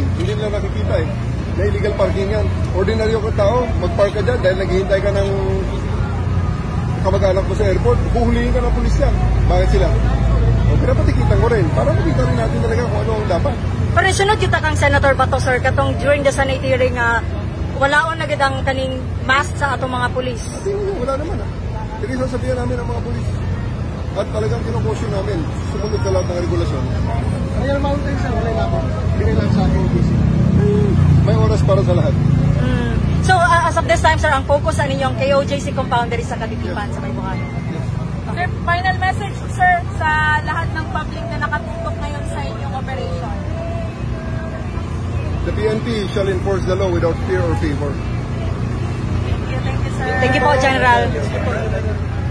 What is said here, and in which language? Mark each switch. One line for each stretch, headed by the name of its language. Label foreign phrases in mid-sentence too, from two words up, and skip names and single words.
Filipino: Hindi nila nakikita eh. Na illegal parking yan. Ordinaryo ka tao, mag-park ka dyan dahil naghihintay ka ng kamag-anak mo sa airport. Buhulihin ka ng pulis yan. Bakit sila? O pinapatikitan ko rin. Para makita rin natin talaga kung ano ang dapat.
Cebuano: Pero sunod kita kang Senator Bato sir, katong
English: during the Senate hearing
Cebuano: nga walaon na gid ang kaning mask sa atong mga pulis.
Filipino: At yun, wala naman ah. Hindi sasabihan namin ang mga pulis. At talagang kinukosyon namin. Sumunod sa lahat ng regulasyon. Royal Mountain sir, wala na ako. Bigay lang sa akin busy. May oras para sa lahat.
Cebuano: So
English: as of this time
Cebuano: sir, ang focus sa ninyong KOJC compound diri sa Katitipan sa Baybuhan.
Filipino: Sir, final message, sir, sa lahat ng public na nakatutok ngayon sa inyong operation.
English: The PNP shall enforce the law without fear or favor. Thank you, sir.
Filipino: Thank you po, General.